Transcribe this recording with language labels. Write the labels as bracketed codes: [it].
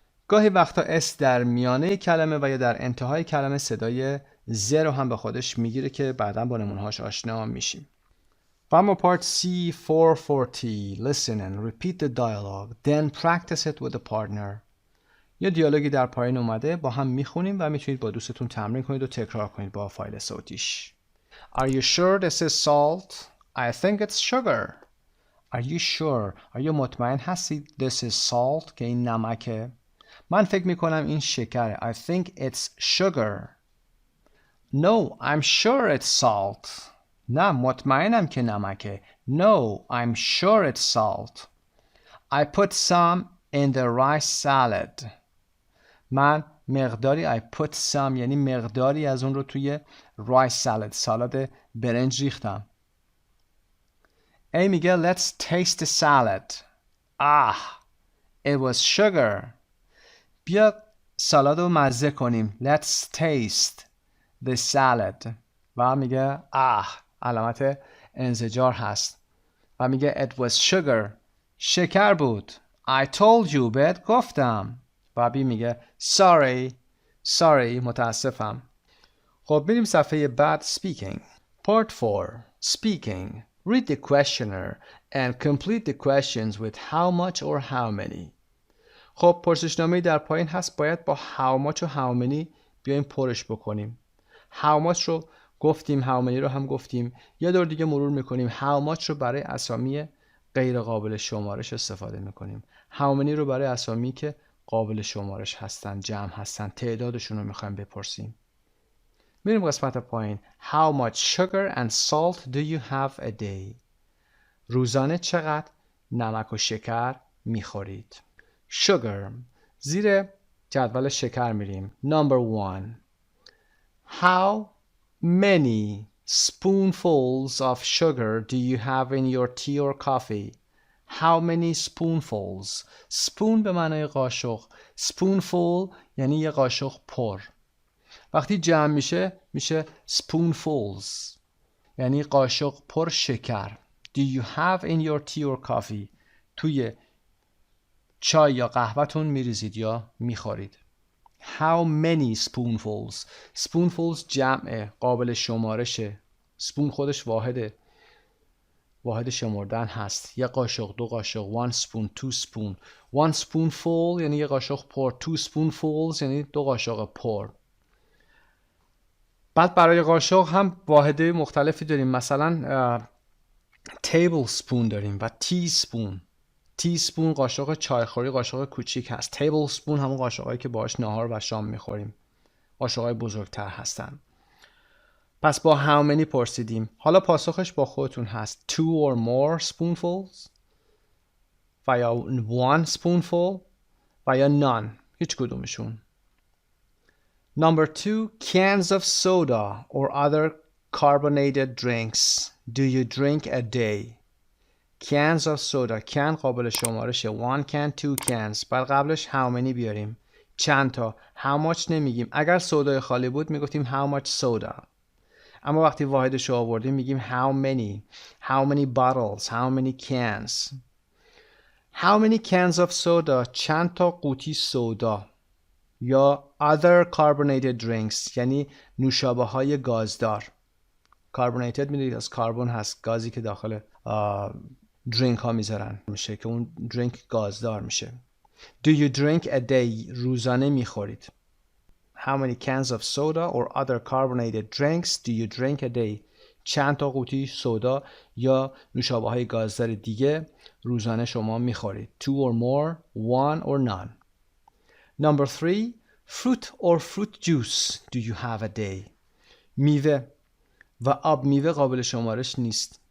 [fa] گاهی وقتا اس در میانه کلمه و یا در انتهای کلمه صدای ز رو هم به خودش میگیره که بعدا با نمونه‌هاش آشنا میشیم. و اما [en] part C 440 listen and repeat the dialogue then practice it with a partner. [fa] یا دیالوگی در پایین اومده با هم میخونیم و میتونید با دوستتون تمرین کنید و تکرار کنید با فایل صوتیش. [en] Are you sure this is salt? I think it's sugar. Are you sure? [fa] آیا مطمئن هستید [en] this is salt [fa] که این نمکه؟ من فکر میکنم این شکره. [en] I think it's sugar. No, I'm sure it's salt. [fa] نه مطمئنم که نمکه. [en] No, I'm sure it's salt. I put some in the rice salad. [fa] من مقداری [en] I put some [fa] یعنی مقداری از اون رو توی rice salad سالاد برنج ریختم. [en] A [fa] میگه [en] let's taste the salad. It was sugar. [fa] بیا سالاد رو مزه کنیم. [en] Let's taste the salad. [fa] و میگه علامت انزجار هست و میگه [en] it was sugar. [fa] شکر بود. [en] I told you [fa] بهت گفتم. و بی میگه sorry متاسفم. خب بریم صفحه بعد. [en] speaking part 4 speaking. Read the questionnaire and complete the questions with how much or how many. [fa] خب پرسشنامه‌ای در پایین هست، باید با how much و how many بیایم پرش بکنیم. how much رو گفتیم، how many رو هم گفتیم. یه دور دیگه مرور میکنیم. how much رو برای اسامی غیر قابل شمارش استفاده میکنیم. how many رو برای اسامی که قابل شمارش هستن، جمع هستن، تعدادشون رو میخوایم بپرسیم. میریم قسمت پایین. [en] How much sugar and salt do you have a day? [fa] روزانه چقدر نمک و شکر میخورید؟ Sugar. زیر جدول شکر میریم. [en] Number 1. How many spoonfuls of sugar do you have in your tea or coffee? How many spoonfuls? [fa] Spoon به معنای قاشق. Spoonful یعنی یه قاشق پر. وقتی جمع میشه spoonfuls یعنی قاشق پر شکر. [en] Do you have in your tea or coffee? [fa] توی چای یا قهوه‌تون میریزید یا میخورید. [en] How many spoonfuls? [fa] Spoonfuls جمع قابل شمارشه. spoon خودش واحد شمردن هست. یه قاشق، دو قاشق. [en] One spoon, two spoon. One spoonful [fa] یعنی یه قاشق پر. [en] Two spoonfuls [fa] یعنی دو قاشق پر. بعد برای قاشق هم واحده مختلفی داریم. مثلا table spoon داریم و tea spoon. تیسپون قاشق چایخوری، قاشق کوچیک هست. تیبل سپون همون قاشقایی که باهاش نهار و شام میخوریم. قاشقای بزرگتر هستن. پس با how many پرسیدیم. حالا پاسخش با خودتون هست. [en] 2 or more spoonfuls [fa] و یا [en] 1 spoonful و یا none. [fa] هیچ کدومشون. [en] Number 2, cans of soda or other carbonated drinks. Do you drink a day? Cans of soda. [fa] can قابل شمارشه. [en] 1 can, 2 cans. [fa] بعد قبلش how many بیاریم. چند تا. how much نمیگیم. اگر سودای خالی بود میگفتیم [en] how much soda. [fa] اما وقتی واحدش رو آوردیم میگیم [en] how many bottles, how many cans. How many cans of soda. [fa] چند تا قوطی سودا. یا other carbonated drinks یعنی نوشابه های گازدار. carbonated میدونید از کاربن هست، گازی که داخل درینک ها میذارن میشه که اون درینک گازدار میشه. [en] Do you drink a day. [fa] روزانه میخورید. [en] How many cans of soda or other carbonated drinks do you drink a day. [fa] چند تا قوطی سودا یا نوشابه های گازدار دیگه روزانه شما میخورید. [en] 2 or more, 1 or none. Number 3, fruit or fruit juice do you have a day. [fa] میوه و آب میوه قابل شمارش نیست.